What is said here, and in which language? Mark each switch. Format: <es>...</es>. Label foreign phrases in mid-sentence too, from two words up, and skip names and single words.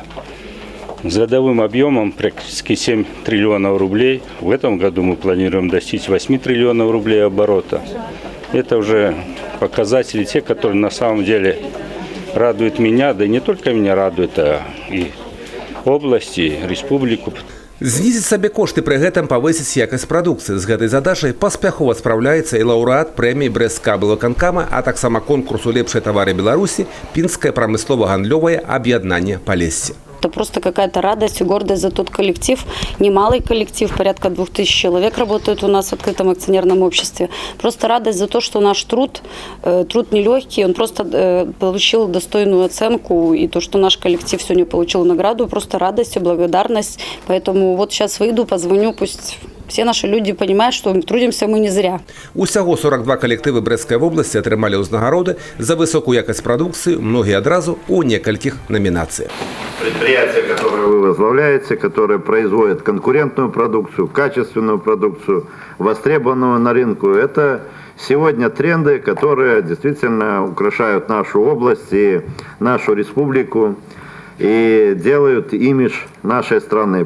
<ru>С годовым объемом практически 7 триллионов рублей. В этом году мы планируем достичь 8 триллионов рублей оборота. Это уже показатели те, которые на самом деле радует меня, да и не только меня радует, а и области, и республику.</ru> <be>Знізіць сабекошты пры гэтым павысіць якасць прадукцыі. З гэтай задачай паспяхова спраўляецца і лаўрэат прэміі брэсцкага аблвыканкама, а таксама конкурсу «Лепшыя тавары Беларусі» Пінскае прамыслова-гандлёвае аб'яднанне «Полесье».</be> <ru>Это просто какая-то радость и гордость за тот коллектив, немалый коллектив, порядка 2000 человек работает у нас в открытом акционерном обществе. Просто радость за то, что наш труд нелегкий, он просто получил достойную оценку, и то, что наш коллектив сегодня получил награду, просто радость и благодарность. Поэтому вот сейчас выйду, позвоню, пусть все наши люди понимают, что трудимся мы не зря.</ru> <be>Усяго 42 коллективы Брэсцкай вобласці атрымалі ўзнагароды за высокую якасць прадукцыі, многие адразу у некалькіх номинациях.</be> <ru>Предприятия, которые вы возглавляете, которые производят конкурентную продукцию, качественную продукцию, востребованную на рынку, это сегодня тренды, которые действительно украшают нашу область и нашу республику и делают имидж нашей страны.</ru>